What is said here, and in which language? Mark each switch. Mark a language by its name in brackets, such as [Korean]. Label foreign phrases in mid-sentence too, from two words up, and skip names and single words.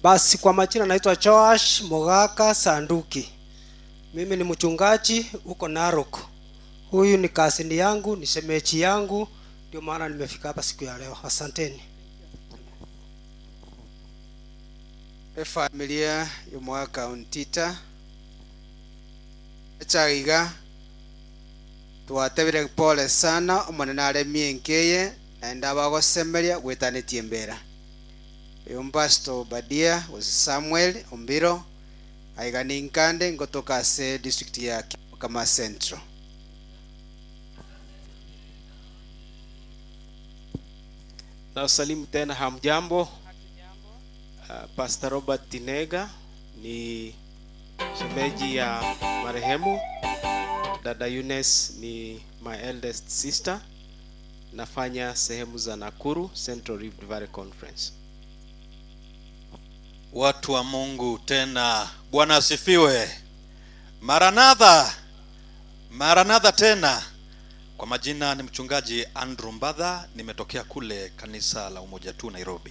[Swahili] Basi kwa majina naitwa Joash Mogaka Sanduki. Mimi ni mchungaji huko Narok. Huyu ni kasini yangu, ni shemeji yangu, ndio maana nimefika hapa siku ya leo. Asanteni. [Gusii] Familia y'omwa Kauntita echagiga twatebire [Swahili] pole sana [Gusii] omonene aremie nkeye naenda abagosemeria gwetanetie mbera Pastor Badia was Samuel Ombiro aigani nkande ngotoka ase district [Swahili] ya kama [Gusii] Central. [Swahili] Na usalimu tena, hamjambo. Pastor Robert Tinega ni shemeji ya marehemu. Dada Eunice ni [English] my eldest sister. [Swahili] Nafanya sehemu za Nakuru Central Rift Valley Conference. Watu wa Mungu tena, Bwana asifiwe. Maranatha, Maranatha tena. Kwa majina ni mchungaji Andrew Mbadha, nimetokea kule kanisa la Umoja tu Nairobi.